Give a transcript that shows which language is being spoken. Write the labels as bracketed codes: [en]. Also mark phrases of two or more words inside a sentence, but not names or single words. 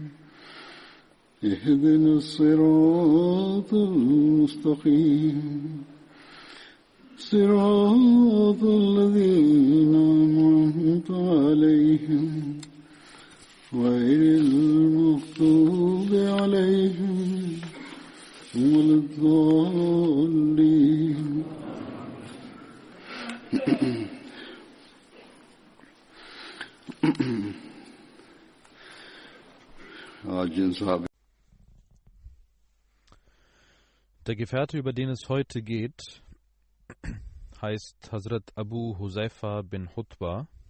[ar] اهدنا الصراط المستقيم صراط الذين أنعمت عليهم غير المغضوب عليهم ولا الضالين. [de] Der Gefährte, über den es heute geht, heißt Hazrat Abu Huzaifa bin Hutba.